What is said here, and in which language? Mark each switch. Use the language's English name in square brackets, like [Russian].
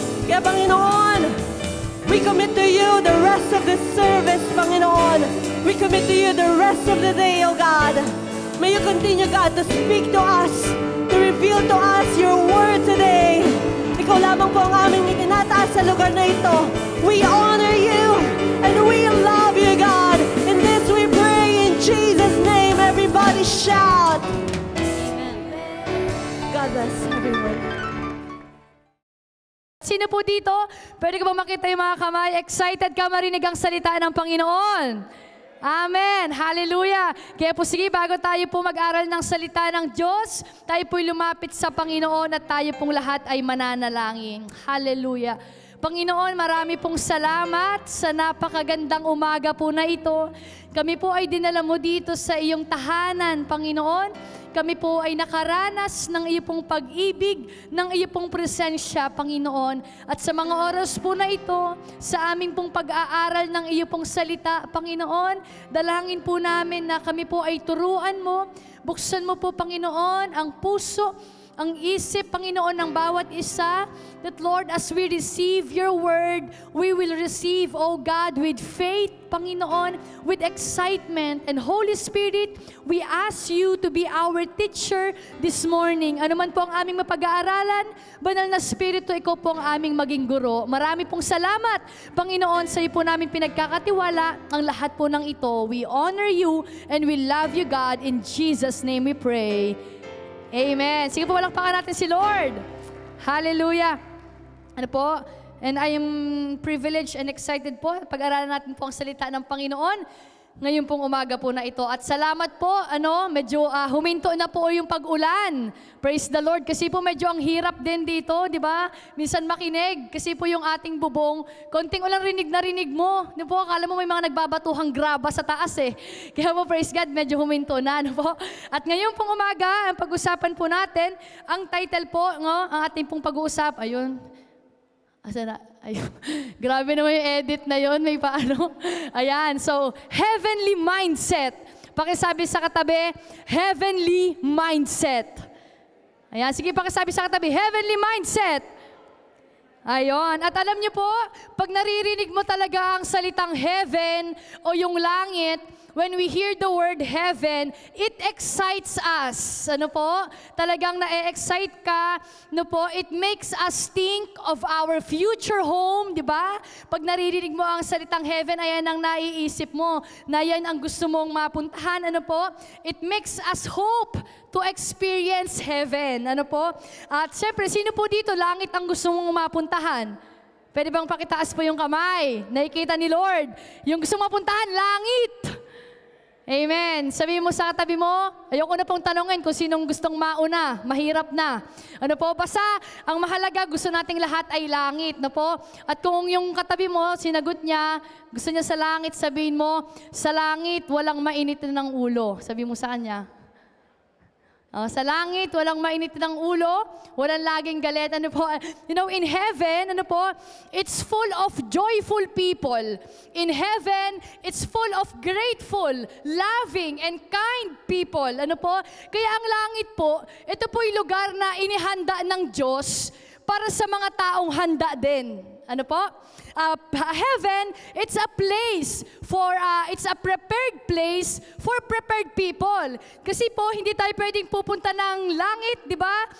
[English] Kaya Panginoon, we commit to you the rest of the service, Panginoon. We commit to you the rest of the day, O God. May you continue, God, to speak to us, to reveal to us your word today. [Filipino] Ikaw lamang po ang aming itinataas sa lugar na ito. [English] We honor you and we love you, God. In this we pray in Jesus' name. Everybody shout. Amen. God bless everyone. [Filipino] Sino po dito? Pwede ka ba makita yung mga kamay? Excited ka marinig ang salita ng Panginoon? Amen! Hallelujah! Kaya po sige, bago tayo po mag-aral ng salita ng Diyos, tayo po'y lumapit sa Panginoon at tayo pong lahat ay mananalangin. Hallelujah! Panginoon, marami pong salamat sa napakagandang umaga po na ito. Kami po ay dinala mo dito sa iyong tahanan, Panginoon. Kami po ay nakaranas ng iyo pong pag-ibig, ng iyo pong presensya, Panginoon. At sa mga oras po na ito, sa aming pong pag-aaral ng iyo pong salita, Panginoon, dalangin po namin na kami po ay turuan mo. Buksan mo po, Panginoon, ang puso, ang isip, Panginoon, ng bawat isa, [English] that Lord, as we receive your word, we will receive, O God, with faith, Panginoon, with excitement. And Holy Spirit, we ask you to be our teacher this morning. [Filipino] Ano man po ang aming mapag-aaralan, Banal na Espiritu, ikaw po ang aming maging guro. Marami pong salamat, Panginoon, sa iyo po namin pinagkakatiwala ang lahat po ng ito. [English] We honor you and we love you, God. In Jesus' name we pray. Amen. [Filipino] Sige po, walakpakan natin si Lord. Hallelujah. Ano po? [English] And I am privileged and excited po. [Filipino] Pag-aralan natin po ang salita ng Panginoon ngayon pong umaga po na ito. At salamat po, medyo huminto na po yung pag-ulan. [English] Praise the Lord. [Filipino] Kasi po medyo ang hirap din dito, di ba? Minsan makinig. Kasi po yung ating bubong, konting ulang rinig na rinig mo. Di po, akala mo may mga nagbabatuhang graba sa taas eh. Kaya po, praise God, medyo huminto na. Ano po? At ngayon pong umaga, ang pag-usapan po natin, ang title po, ang ating pong pag-uusap, ayun. Asa na? Ayun. Grabe naman yung edit na yun. May paano? Ayan. [English] So, heavenly mindset. [Filipino] Pakisabi sa katabi, [English] heavenly mindset. Ayan. [Filipino] Sige, pakisabi sa katabi, heavenly mindset. Ayun. At alam niyo po, pag naririnig mo talaga ang salitang heaven o yung langit, [English] when we hear the word heaven, it excites us. [Filipino] Ano po? Talagang na-excite ka. Ano po? [English] It makes us think of our future home, di ba? [Filipino] Pag naririnig mo ang salitang heaven, ayan ang naiisip mo, na yan ang gusto mong mapuntahan. Ano po? [English] It makes us hope to experience heaven. [Filipino] Ano po? At syempre, sino po dito langit ang gusto mong mapuntahan? Pwede bang pakitaas po yung kamay? Nakikita ni Lord. Yung gusto mong mapuntahan, langit. Amen. Amen. Sabi mo sa katabi mo, ayoko na pong tanongin kung sinong gustong mauna, mahirap na. Ano po, basta ang mahalaga, gusto nating lahat ay langit, no po? At kung yung katabi mo, sinagot niya, gusto niya sa langit, sabihin mo, sa langit, walang mainit ng ulo. Sabi mo sa kanya. Sa langit, walang mainit ng ulo, walang laging galit. [English] Ano po? You know, in heaven, ano po? It's full of joyful people. In heaven, it's full of grateful, loving, and kind people. [Filipino] Ano po? Kaya ang langit po, ito po yung lugar na inihanda ng Diyos para sa mga taong handa din. Ano po? [English] Heaven, it's a place for, it's a prepared place for prepared people. [Filipino] Kasi po, hindi tayo pwedeng pupunta ng langit, di ba?